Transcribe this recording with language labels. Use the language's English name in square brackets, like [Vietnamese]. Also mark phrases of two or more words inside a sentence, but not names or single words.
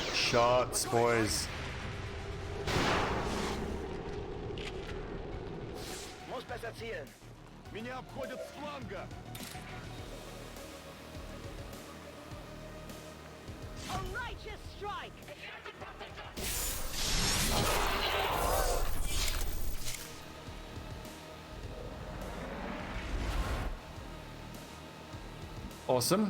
[English] shots, boys. [German] Muss besser zielen. [Russian] Меня обходят с фланга. [English] A righteous strike! Awesome.